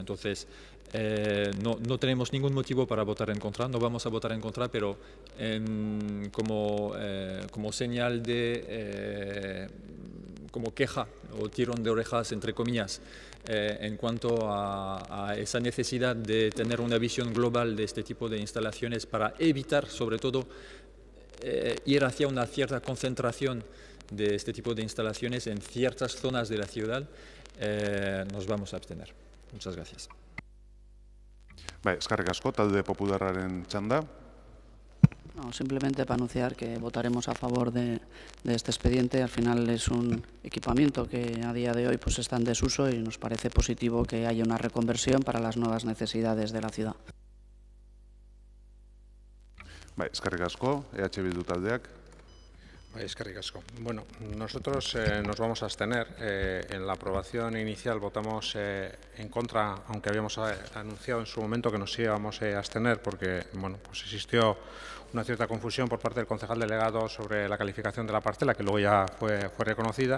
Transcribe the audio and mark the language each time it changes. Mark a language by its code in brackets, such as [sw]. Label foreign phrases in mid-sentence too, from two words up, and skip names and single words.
[es] Entonces, no tenemos ningún motivo para votar en contra, no vamos a votar en contra, pero como señal como queja o tirón de orejas, entre comillas, en cuanto a esa necesidad de tener una visión global de este tipo de instalaciones para evitar, sobre todo, ir hacia una cierta concentración de este tipo de instalaciones en ciertas zonas de la ciudad, nos vamos a abstener. Muchas gracias. [eu] Eskerrik asko, talde popularraren txanda. [es] No, simplemente para anunciar que votaremos a favor de este expediente. Al final es un equipamiento que a día de hoy pues está en desuso y nos parece positivo que haya una reconversión para las nuevas necesidades de la ciudad. [eu] Eskerrik asko, EH Bildu taldeak. Eskerrik asko. [es] Bueno, nosotros nos vamos a abstener. En la aprobación inicial votamos en contra, aunque habíamos anunciado en su momento que nos íbamos a abstener porque pues existió una cierta confusión por parte del concejal delegado sobre la calificación de la parcela, que luego ya fue reconocida.